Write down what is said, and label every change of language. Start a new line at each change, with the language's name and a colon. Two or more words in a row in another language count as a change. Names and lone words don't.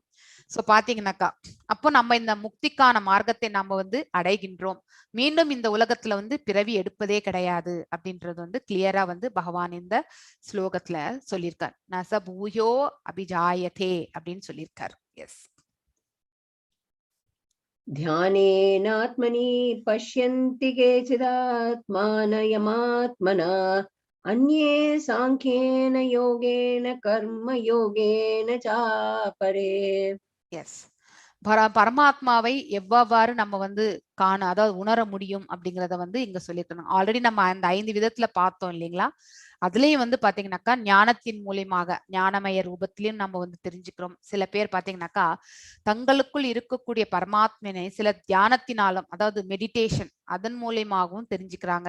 Tamil: சோ பாத்தீங்கன்னாக்கா அப்போ நம்ம இந்த முக்திக்கான மார்க்கத்தை நம்ம வந்து அடைகின்றோம், மீண்டும் இந்த உலகத்துல வந்து பிறவி எடுப்பதே கிடையாது அப்படின்றது வந்து கிளியரா வந்து பகவான் இந்த ஸ்லோகத்துல சொல்லியிருக்கார்.
Sanskrit: नच भूयो अभिजायते
Tamil: அப்படின்னு சொல்லியிருக்கார். எஸ்.
Sanskrit: ध्यानेनात्मनि पश्यन्ति केचिदात्मानयमात्मना अन्ये साङ्ख्येन योगेन कर्मयोगेन चापरे.
Tamil: எஸ், பரமாத்மாவை எவ்வாறு நம்ம வந்து அதாவது உணர முடியும் அப்படிங்கறத வந்து இங்க சொல்லிருக்கணும். ஆல்ரெடி நம்ம அந்த 5 விதத்துல பார்த்தோம் இல்லைங்களா. அதுலயும் வந்து பாத்தீங்கன்னாக்கா ஞானத்தின் மூலியமாக ஞானமய ரூபத்திலையும் நம்ம வந்து தெரிஞ்சுக்கிறோம். சில பேர் பாத்தீங்கன்னாக்கா தங்களுக்குள் இருக்கக்கூடிய பரமாத்மனை சில தியானத்தினாலும், அதாவது மெடிடேஷன் அதன் மூலியமாகவும் தெரிஞ்சுக்கிறாங்க.